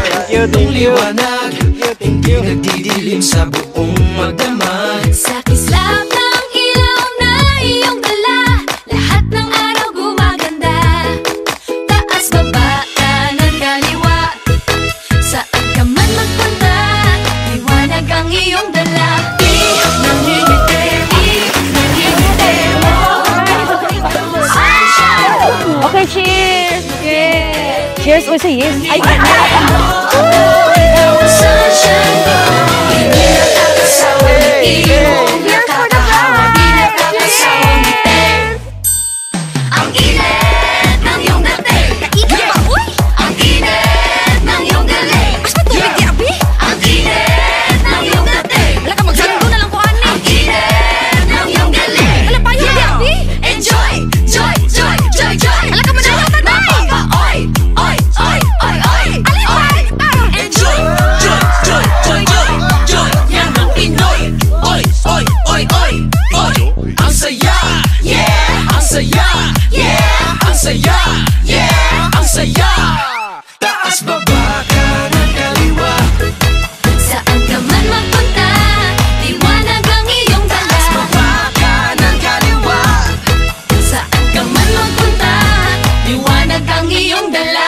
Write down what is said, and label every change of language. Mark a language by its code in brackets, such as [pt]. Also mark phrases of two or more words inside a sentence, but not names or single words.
[en] you, thank you. [tl] liwanag, hindi nagdidilim sa buong magdamag. Sa kislap ng ilaw na iyong dala, lahat ng araw gumaganda. Taas, baba, kanan, kaliwa, saan ka man magpunta, liwanag ang iyong dala. Nangingiti, nangingiti mo. [en] Okay, cheers! Yeah. Cheers also, yes. Ay, [tl] Sunshine ko, hindi nakakasawang ngiti mo. Nakakahawa, di nakakasawang ngiti. Ang init ng iyong dating. [ceb] Naiba ba, uy? [tl] Ang init ng iyong galing. [ceb] Basta tubig di abi? [tl] Ang init ng iyong dating. [ceb] Wala ka magsando na lang ko, ani. [tl] Ang init ng iyong galing. [ceb] Wala pa yun di abi? [en] Enjoy, joy, joy, joy, joy. [ceb] Wala ka manayaw na day. Oy, oy, oy, oy, oy. [en] Alipay, enjoy, joy, joy, joy, joy, joy. [tl] Yan ang Pinoy. Oy, oy, oy, oy, oy. Ang saya, yeah. Ang saya, yeah. Ang saya, yeah. Ang saya. Taas, baba, kanan, kaliwa. Saan ka man magpunta, liwanag ang iyong dala. Baba, kanan, kaliwa. Saan ka man magpunta, liwanag ang iyong dala.